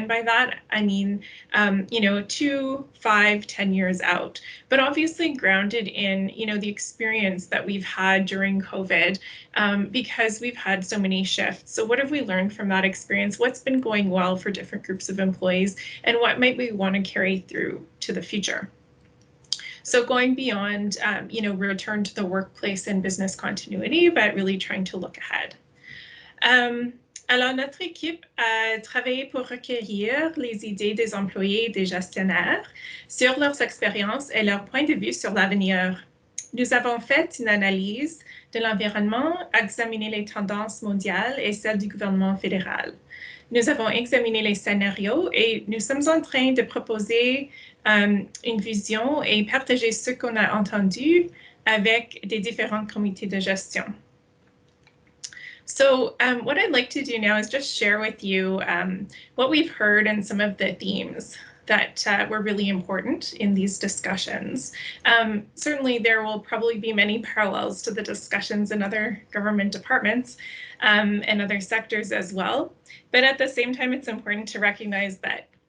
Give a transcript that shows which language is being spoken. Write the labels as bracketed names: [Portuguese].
[English] And by that, I mean, you know, 2, 5, 10 years out, but obviously grounded in, you know, the experience that we've had during COVID, because we've had so many shifts. So what have we learned from that experience? What's been going well for different groups of employees, and what might we want to carry through to the future? So going beyond, you know, return to the workplace and business continuity, but really trying to look ahead. [French] Alors, notre équipe a travaillé pour recueillir les idées des employés et des gestionnaires sur leurs expériences et leurs points de vue sur l'avenir. Nous avons fait une analyse de l'environnement, examiné les tendances mondiales et celles du gouvernement fédéral. Nous avons examiné les scénarios et nous sommes en train de proposer une vision et partager ce qu'on a entendu avec des différents comités de gestion. [English] So what I'd like to do now is just share with you what we've heard and some of the themes that were really important in these discussions. Certainly there will probably be many parallels to the discussions in other government departments and other sectors as well. But at the same time, it's important to recognize that